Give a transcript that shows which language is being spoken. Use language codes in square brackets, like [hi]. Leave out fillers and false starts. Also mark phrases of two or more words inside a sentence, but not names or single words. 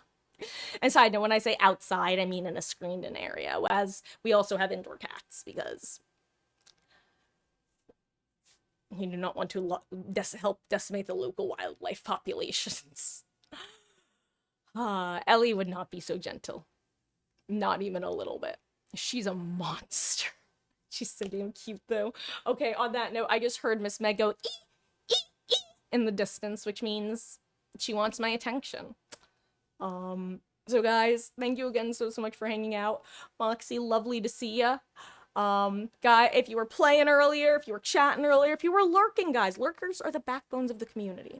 [en] And side note, when I say outside, I mean in a screened-in area, as we also have indoor cats, because we do not want to help decimate the local wildlife populations. Ellie would not be so gentle. Not even a little bit. She's a monster. She's so damn cute, though. Okay, on that note, I just heard Miss Meg go, ee, ee, ee, in the distance, which means she wants my attention. So guys, thank you again so much for hanging out. Moxie, lovely to see ya. Guy, if you were playing earlier, if you were chatting earlier, if you were lurking, guys, lurkers are the backbones of the community.